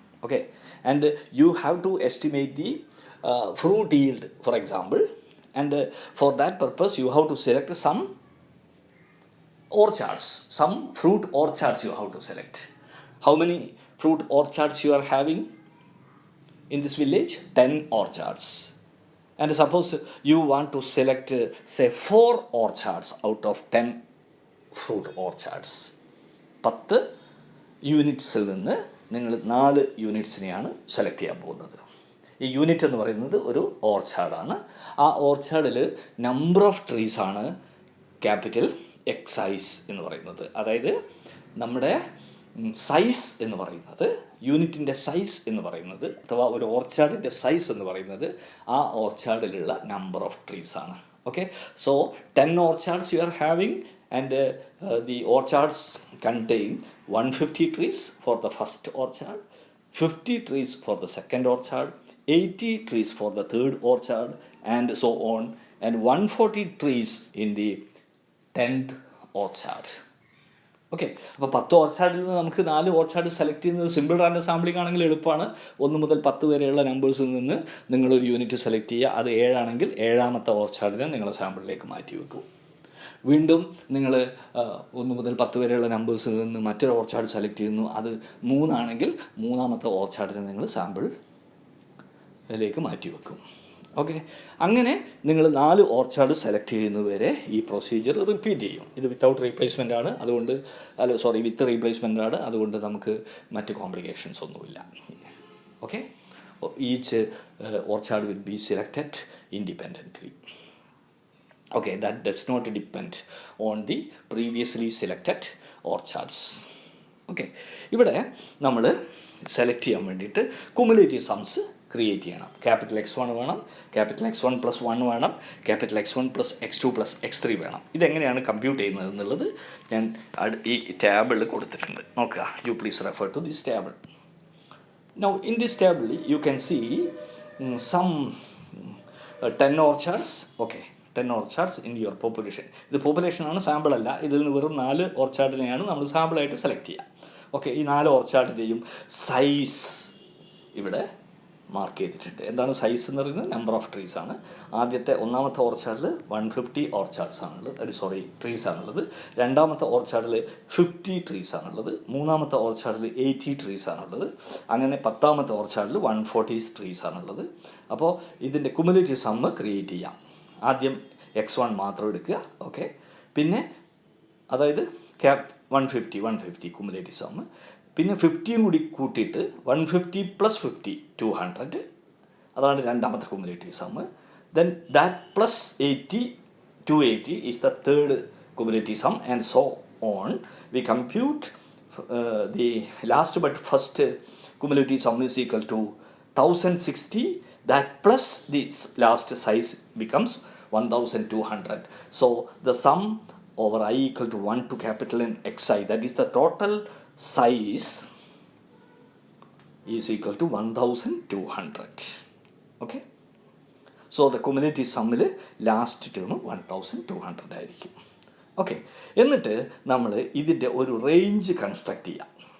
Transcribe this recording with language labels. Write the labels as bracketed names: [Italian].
[English] Okay, and you have to estimate the fruit yield, for example, and for that purpose you have to select some orchards, some fruit orchards you have to select. How many fruit orchards you are having in this village? 10 orchards. And suppose you want to select, say, 4 orchards out of 10 fruit orchards. [Malayalam] 10 യൂണിറ്റ്സിൽ നിന്ന് നിങ്ങൾ 4 യൂണിറ്റ്സിനെയാണ് select ചെയ്യാൻ പോകുന്നത്. ഈ unit എന്ന് പറയുന്നത് ഒരു ഓർച്ചാർഡാണ്. ആ ഓർച്ചാർഡിൽ number of ട്രീസാണ് capital excise എന്ന് പറയുന്നത്. അതായത് നമ്മുടെ സൈസ് എന്ന് പറയുന്നത്, യൂണിറ്റിൻ്റെ സൈസ് എന്ന് പറയുന്നത്, അഥവാ ഒരു ഓർച്ചാർഡിൻ്റെ സൈസ് എന്ന് പറയുന്നത് ആ ഓർച്ചാർഡിലുള്ള number of ട്രീസാണ്. Okay, so [English] 10 orchards you are having, and the orchards contain 150 trees for the first orchard, 50 trees for the second orchard, 80 trees for the third orchard, and so on, and 140 trees in the 10th orchard. [Malayalam] Okay, അപ്പോൾ 10 ഓർച്ചാർഡിൽ നിന്ന് നമുക്ക് 4 orchard select ചെയ്യുന്നത് simple random sampling ആണെങ്കിൽ എളുപ്പമാണ്. 1 മുതൽ 10 വരെയുള്ള നമ്പേഴ്സിൽ നിന്ന് നിങ്ങളൊരു യൂണിറ്റ് സെലക്ട് ചെയ്യുക. അത് 7 ആണെങ്കിൽ 7ാമത്തെ ഓർച്ചാർഡിനെ നിങ്ങൾ സാമ്പിളിലേക്ക് മാറ്റി വെക്കും. വീണ്ടും നിങ്ങൾ 1 മുതൽ 10 വരെയുള്ള നമ്പേഴ്സിൽ നിന്ന് മറ്റൊരു ഓർച്ചാർഡ് സെലക്ട് ചെയ്യുന്നു. അത് 3 ആണെങ്കിൽ 3ാമത്തെ ഓർച്ചാർഡിനെ നിങ്ങൾ സാമ്പിളിലേക്ക് മാറ്റി വെക്കും. ഓക്കെ, അങ്ങനെ നിങ്ങൾ 4 ഓർച്ചാർഡ് സെലക്ട് ചെയ്യുന്നതുവരെ ഈ പ്രൊസീജിയർ റിപ്പീറ്റ് ചെയ്യും. ഇത് വിത്തൗട്ട് റീപ്ലേസ്മെൻ്റ് ആണ്, അതുകൊണ്ട് വിത്ത് റീപ്ലേസ്മെൻ്റ് ആണ്, അതുകൊണ്ട് നമുക്ക് മറ്റ് കോംപ്ലിക്കേഷൻസ് ഒന്നുമില്ല. [English] Okay, each orchard will be selected independently. Okay, that does not depend on the previously selected orchards. [Malayalam] Okay, ഇവിടെ നമ്മൾ സെലക്ട് ചെയ്യാൻ വേണ്ടിയിട്ട് കുമുലേറ്റീവ് സംസ് ക്രിയേറ്റ് ചെയ്യണം. ക്യാപിറ്റൽ X1 വേണം, ക്യാപിറ്റൽ X1 + 1 വേണം, ക്യാപിറ്റൽ X1 + X2 + X3 വേണം. ഇതെങ്ങനെയാണ് കമ്പ്യൂട്ട് ചെയ്യുന്നത് എന്നുള്ളത് ഞാൻ ഈ ടേബിളിൽ കൊടുത്തിട്ടുണ്ട്. [English] നോക്കുക, you please refer to this table. Now in this table you can see some 10 orchards. Okay, 10 orchards in your population. [Malayalam] ഇത് പോപ്പുലേഷനാണ്, സാമ്പിൾ അല്ല. ഇതിൽ നിന്ന് വെറും 4 ഓർച്ചാർഡിനെയാണ് നമ്മൾ സാമ്പിളായിട്ട് സെലക്ട് ചെയ്യുക. ഓക്കെ, ഈ 4 ഓർച്ചാർഡിൻ്റെയും സൈസ് ഇവിടെ മാർക്ക് ചെയ്തിട്ടുണ്ട്. എന്താണ് സൈസ് എന്ന് പറയുന്നത്? നമ്പർ ഓഫ് ട്രീസ് ആണ്. ആദ്യത്തെ 1ാമത്തെ ഓർച്ചാർഡിൽ 150 ഓർച്ചാർഡ്സ് ആണുള്ളത്, ട്രീസ് ആണുള്ളത്. 2ാമത്തെ ഓർച്ചാർഡിൽ 50 ട്രീസ് ആണുള്ളത്. 3ാമത്തെ ഓർച്ചാർഡിൽ 80 ട്രീസ് ആണുള്ളത്. അങ്ങനെ 10ാമത്തെ ഓർച്ചാർഡിൽ 140 ട്രീസ് ആണുള്ളത്. അപ്പോൾ ഇതിൻ്റെ കുമുലേറ്റീവ് സമ്മ് ക്രിയേറ്റ് ചെയ്യാം. ആദ്യം X1 മാത്രം എടുക്കുക. ഓക്കെ, പിന്നെ അതായത് 150 കുമുലേറ്റീവ് സമ്മ്, പിന്നെ 50 കൂടി കൂട്ടിയിട്ട് 150 + 50 200, അതാണ് 2ാമത്തെ cumulative sum. [English] Then that plus 80 280 is the third cumulative sum, and so on. We compute the last but first cumulative sum is equal to 1060. That plus the last size becomes 1200. So the sum over I equal to 1 to capital N xi, that is the total size, is equal to 1200. Okay, so the cumulative sum last term 1200 ആയിരിക്കും. [Malayalam] Okay, എന്നിട്ട് നമ്മൾ ഇതിൻ്റെ ഒരു range construct ചെയ്യാം.